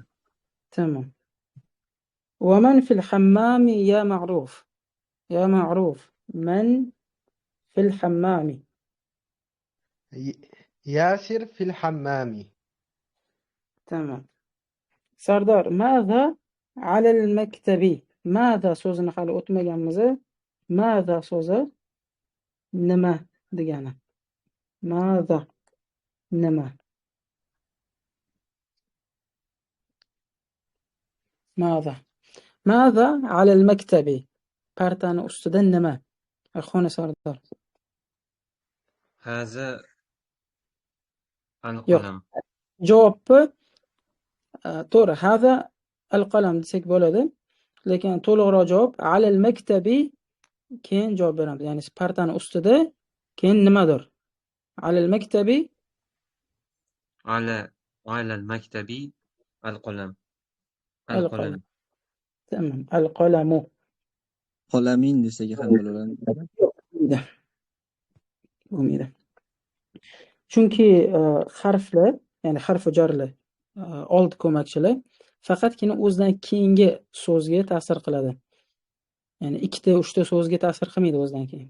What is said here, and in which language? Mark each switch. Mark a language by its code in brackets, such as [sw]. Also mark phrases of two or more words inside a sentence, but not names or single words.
[ar] تمام. ومن في الحمام يا معروف؟ يا معروف، من في الحمام؟ ياسر في الحمام. تمام. سردار، ماذا على المكتب؟ [uz] ماذا so'zini hali o'tmaganmiz. ماذا so'zi nima degani. [ar] ماذا nima. ماذا على المكتب؟ [uz] partani ustida nima. [ar] أخونا سردار. هذا [uz] yo'q, [ar] القلم. [uz] javobni to'g'ri, [ar] هذا القلم [uz] desak bo'ladi, lekin to'liqroq javob [ar] على المكتب, [uz] keyin javob beramiz. Ya'ni partani ustida, keyin nimadir. [ar] على المكتب على المكتب القلم. القلم. تمام، القلم. [uz] qolamin desak ham bo'laveradi. Bo'lmaydi. Chunki harflar, ya'ni harfi jarlar, old ko'makchilar faqatgina o'zidan keyingi so'zga ta'sir qiladi. Ya'ni ikkita, uchta so'zga ta'sir qilmaydi o'zidan keyin.